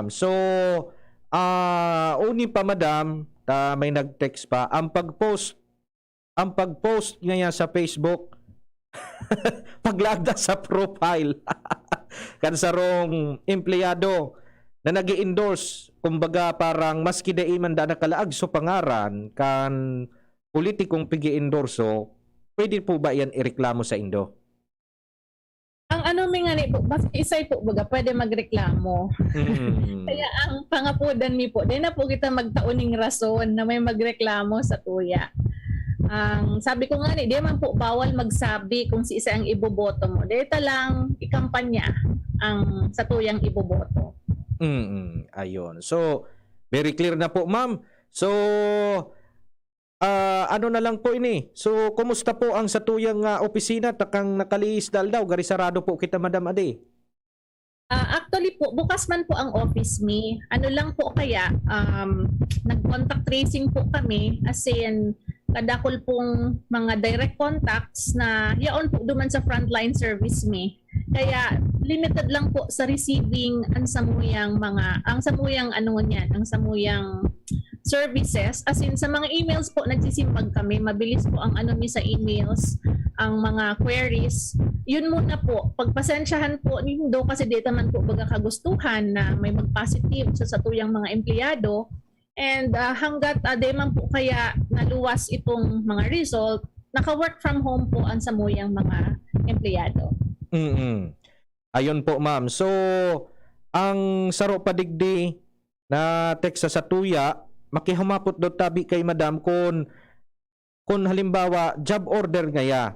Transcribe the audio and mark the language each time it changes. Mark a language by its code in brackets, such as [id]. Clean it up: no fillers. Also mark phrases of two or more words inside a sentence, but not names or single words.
[bik] So, uni pa madam, may nag-text pa, ang pag-post ngayon sa Facebook, paglagda sa profile, kan sarong empleyado na nag-i-endorse, kumbaga parang maski daiman da nakalaag so pangaran kan politikong pigi-endorso, pwede po ba yan ireklamo sa Indo? Ang ano may nga po, basta isay po baga pwede magreklamo. Kaya ang pangapudan mi po, di na po kita magtauning rason na may magreklamo sa tuya. Ang sabi ko nga di man po bawal magsabi kung si isa ang iboboto mo. Dito lang ikampanya ang sa tuyang iboboto. Ayun. So, [en] very clear [bik] na po, ma'am. So, ano na lang po ini. So, kumusta po ang satuyang opisina? Takang nakaliis daw. Garisarado po kita, Madam Ade. Actually po, bukas man po ang office me. Ano lang po kaya, nag-contact tracing po kami as in kadakol pong mga [en] direct contacts [bik] na yaon po duman sa [en] frontline service [bik] me. Kaya limited lang po sa receiving ang samuyang services. As in sa mga emails po nagsisimbag kami, mabilis po ang sa emails, ang mga queries. Yun muna po, pagpasensyahan po nindo kasi dito man po baga kagustuhan na may mag-positive sa satuyang mga empleyado. And hanggat di man po kaya naluwas itong mga result, naka- [en] work from home [bik] po ang samuyang mga empleyado. Ayun po, ma'am. So, ang saro padigdi na teksa sa tuya, makihumapot daw tabi kay madam kung halimbawa job order ngaya.